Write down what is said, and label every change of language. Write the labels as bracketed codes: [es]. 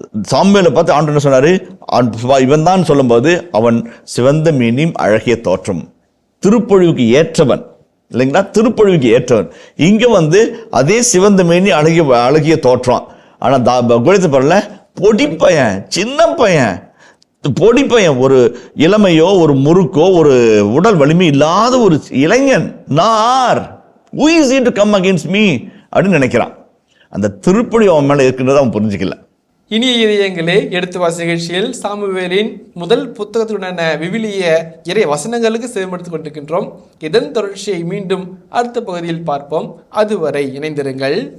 [ta] சாமுவேலை பார்த்து ஆண்டவர் என்ன சொன்னாரு, இவன் தான் சொல்லும்போது அவன் சிவந்த மேனியும் அழகிய தோற்றம், திருப்பொழிவுக்கு ஏற்றவன் இல்லைங்களா, திருப்பொழிவுக்கு ஏற்றவன். இங்க வந்து அதே சிவந்த மேனி அழகிய தோற்றம். ஆனா கோலியாத் பாருல பொடி பையன், சின்ன பையன், பொடி பையன், ஒரு இளமையோ ஒரு முறுக்கோ ஒரு உடல் வலிமை இல்லாத ஒரு இளைஞன். [en] nor who is he to come against me [ta] அப்படின்னு நினைக்கிறான். அந்த திருப்பொழிவு அவன் மேல இருக்கின்றதை அவன் புரிஞ்சுக்கல. இனிய இதயங்களே, எடுத்து வாசி நிகழ்ச்சியில் சாமுவேலின் முதல் புத்தகத்துடனான விவிலிய இறை வசனங்களுக்கு செவிமடுத்துக் கொண்டிருக்கின்றோம். இதன் தொடர்ச்சியை மீண்டும் அடுத்த பகுதியில் பார்ப்போம். அதுவரை இணைந்திருங்கள்.